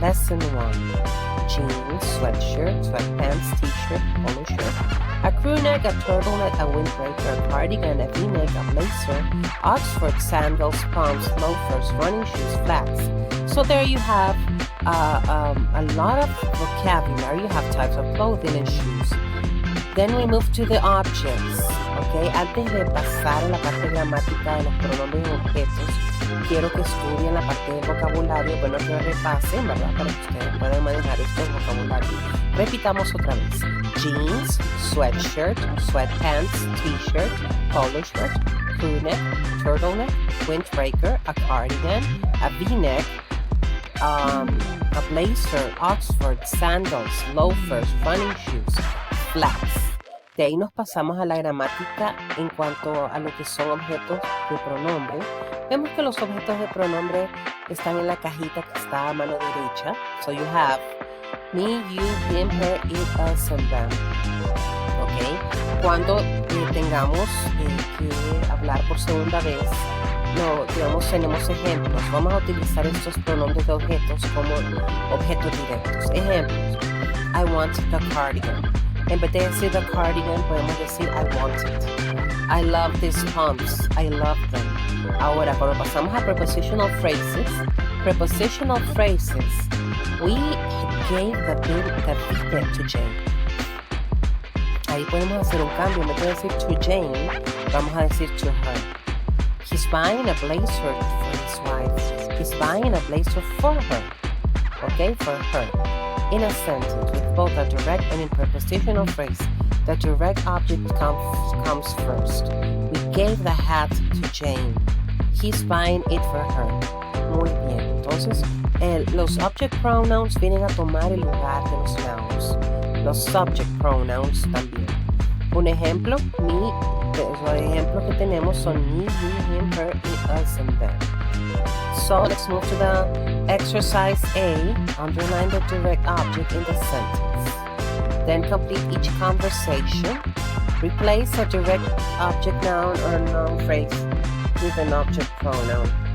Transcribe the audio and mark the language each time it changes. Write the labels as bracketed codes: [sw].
[en] Lesson 1. Jeans, sweatshirt, sweatpants, t-shirt, polo shirt, a crew neck, a turtleneck, a windbreaker, a cardigan, a v-neck, a blazer, Oxford sandals, pumps, loafers, running shoes, flats. So there you have a lot of vocabulary. You have types of clothing and shoes. Then we move to the objects. [es] Okay, antes de pasar a la parte gramática de los pronombres y objetos, quiero que estudien la parte del vocabulario, bueno, que repasen, ¿verdad? Para que ustedes puedan manejar estos vocabularios. Repitamos otra vez. [en] Jeans, sweatshirt, sweatpants, t-shirt, polo shirt, crew neck, turtleneck, windbreaker, a cardigan, a v-neck, a blazer, Oxford, sandals, loafers, running shoes, flats. [es] De ahí nos pasamos a la gramática en cuanto a lo que son objetos de pronombre. Vemos que los objetos de pronombre están en la cajita que está a mano derecha. [en] So you have me, you, him, her, it, us, and them. Ok. [es] Cuando tengamos que hablar por segunda vez, tenemos ejemplos. Vamos a utilizar estos pronombres de objetos como objetos directos. Ejemplos. [en] I want the cardigan. [es] En vez de decir [en] the cardigan, [es] podemos decir [en] I want it. I love these pumps. I love them. [es] Ahora, cuando pasamos a [en] prepositional phrases, we gave the V to Jane. [es] Ahí podemos hacer un cambio. En vez de decir [en] to Jane, [es] vamos a decir [en] to her. He's buying a blazer for his wife. He's buying a blazer for her. Okay, for her. In a sentence with both a direct and a prepositional phrase, the direct object comes first. We gave the hat to Jane. He's buying it for her. [es] Muy bien. Entonces, los object pronouns vienen a tomar el lugar de los nouns. Los subject pronouns también. Un ejemplo, me Los ejemplos que tenemos son [en] me, you, him, her, it, us, and them. So let's move to the exercise A. Underline the direct object in the sentence. Then complete each conversation. Replace a direct object noun or noun phrase with an object pronoun.